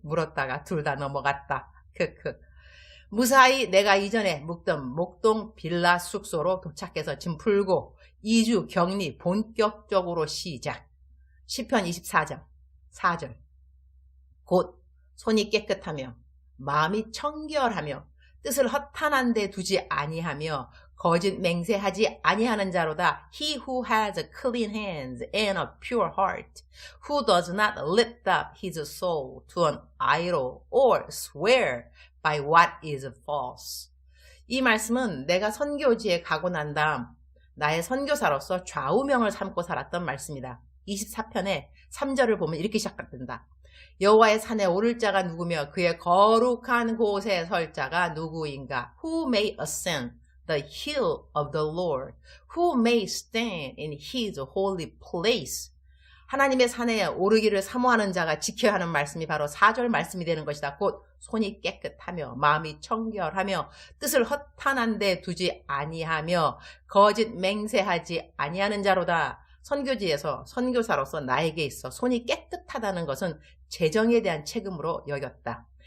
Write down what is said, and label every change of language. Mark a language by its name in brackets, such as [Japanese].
[Korean] 물었다가 둘 다 넘어갔다. 무사히 내가 이전에 묵던 목동 빌라 숙소로 도착해서 짐 풀고 2주 격리 본격적으로 시작. 시편 24장 4절. 곧 손이 깨끗하며 마음이 청결하며 뜻을 허탄한 데 두지 아니하며 거짓 맹세하지 아니하는 자로다. [English] He who has a clean hands and a pure heart, who does not lift up his soul to an idol or swear by what is false. [Korean] 이 말씀은 내가 선교지에 가고 난 다음 나의 선교사로서 좌우명을 삼고 살았던 말씀이다. 24편의 3절을 보면 이렇게 시작된다. 여호와의 산에 오를 자가 누구며 그의 거룩한 곳에 설 자가 누구인가? [English] Who may ascend the hill of the Lord? Who may stand in his holy place? [Korean] 하나님의 산에 오르기를 사모하는 자가 지켜야 하는 말씀이 바로 4절 말씀이 되는 것이다. 곧 손이 깨끗하며 마음이 청결하며 뜻을 허탄한 데 두지 아니하며 거짓 맹세하지 아니하는 자로다. 선교지에서 선교사로서 나에게 있어 손이 깨끗하다는 것은 재정에 대한 책임으로 여겼다.